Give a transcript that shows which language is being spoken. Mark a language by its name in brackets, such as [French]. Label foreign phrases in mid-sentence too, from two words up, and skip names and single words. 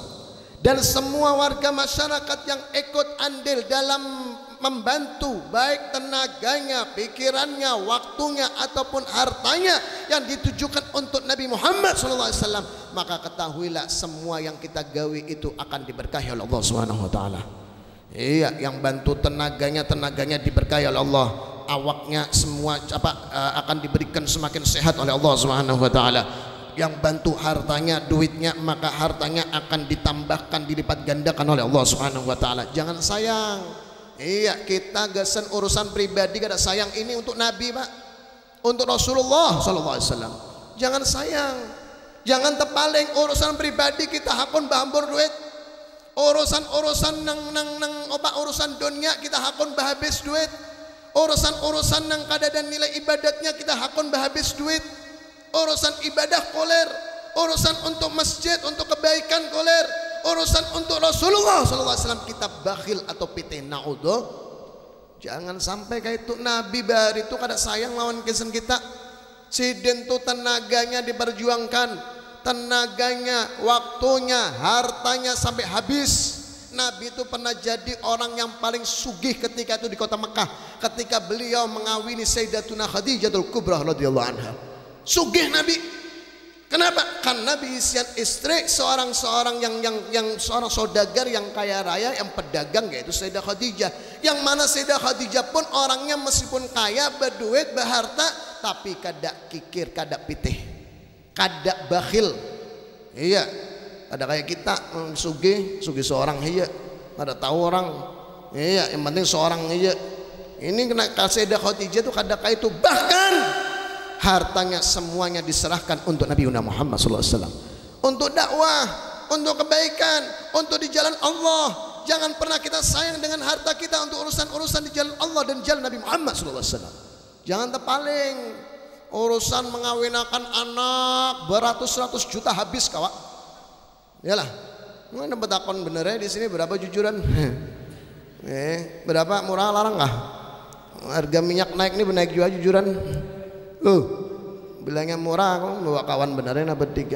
[Indonesian] Dan semua warga masyarakat yang ikut andil dalam membantu, baik tenaganya, pikirannya, waktunya ataupun hartanya yang ditujukan untuk Nabi Muhammad [Arabic] sallallahu alaihi wasallam, [Indonesian] maka ketahuilah semua yang kita gawi itu akan diberkahi oleh Allah [Arabic] Subhanahu wa taala. [Indonesian] Iya, yang bantu tenaganya diberkahi oleh Allah, awaknya semua akan diberikan semakin sehat oleh Allah [Arabic] Subhanahu wa taala. [Indonesian] Yang bantu hartanya, duitnya, maka hartanya akan ditambahkan, dilipat gandakan oleh Allah [Arabic] Subhanahu wa taala. [Indonesian] Jangan sayang. [Banjar] Iya, kita gasan urusan pribadi kada sayang, ini untuk Nabi, Pak. [Indonesian] Untuk Rasulullah [Arabic] sallallahu alaihi wasallam. [Indonesian] Jangan sayang. [Banjar] Jangan terpaling urusan pribadi kita hakun bahambur duit. Urusan urusan dunia kita hakun bahabis duit. Urusan nang kada dan nilai ibadatnya kita hakun bahabis duit. Urusan ibadah koler, urusan untuk masjid, untuk kebaikan koler, urusan untuk Rasulullah [Arabic] sallallahu alaihi wasallam [Banjar] kita bakhil atau pitih naudzuh. Jangan sampai kayak itu. Nabi bahari itu kada sayang lawan kesen kita. Siden tu tenaganya diperjuangkan, tenaganya, waktunya, hartanya sampai habis. [Indonesian] Nabi itu pernah jadi orang yang paling sugih ketika itu di kota Mekah, ketika beliau mengawini Sayyidatuna Khadijatul Kubra [Arabic] radhiyallahu anha. [Banjar] Sugih Nabi. Kenapa? [Indonesian] Karena Nabi isian istri seorang yang seorang saudagar yang kaya raya, yang pedagang, yaitu Sayyidah Khadijah. [Banjar] Yang mana Sayyidah Khadijah pun orangnya meskipun kaya, berduit, berharta, tapi kada kikir, kada pitih, kada bakhil. Iya, ada kayak kita sugih seorang iya, kada tahu orang. Iya, yang penting seorang iya. Ini kena Sayyidah Khadijah itu kada kayak itu, bahkan hartanya semuanya diserahkan untuk Nabi Muhammad [Arabic] sallallahu alaihi wasallam, [Indonesian] untuk dakwah, untuk kebaikan, untuk di jalan Allah. Jangan pernah kita sayang dengan harta kita untuk urusan-urusan di jalan Allah dan jalan Nabi Muhammad [Arabic] sallallahu alaihi wasallam. [Indonesian] Jangan terpaling. [Banjar] Urusan mengawinakan anak beratus-ratus juta habis kawak. [Indonesian] Yalah. [Banjar] Mana betakon bener di sini berapa jujuran? Berapa murah larang kah? Harga minyak naik nih naik juga jujuran. Bilangnya murah, kok bawa kawan benerin apa tiga?